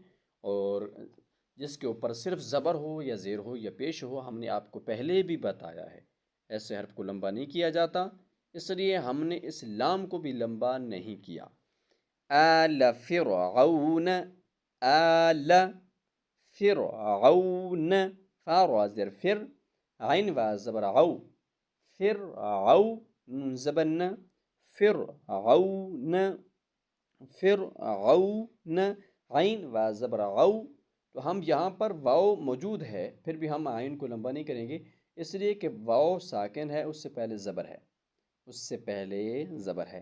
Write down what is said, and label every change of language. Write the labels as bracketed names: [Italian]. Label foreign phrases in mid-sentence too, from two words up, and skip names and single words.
[Urdu] اور جس کے اوپر صرف زبر ہو یا زیر ہو یا پیش ہو ہم نے آپ کو پہلے بھی بتایا ہے ایسے حرف کو لمبا نہیں کیا جاتا، اس لیے ہم نے اس لام کو بھی لمبا نہیں کیا. آل فرعون آل فرعون فا را زیر فر عین و زبر عو فرعون زبن فرعون فرعون عین و زبر عو. تو ہم یہاں پر واو موجود ہے پھر بھی ہم عین کو لمبا نہیں کریں گے، اس لیے کہ واو ساکن ہے، اس سے پہلے زبر ہے، اس سے پہلے زبر ہے.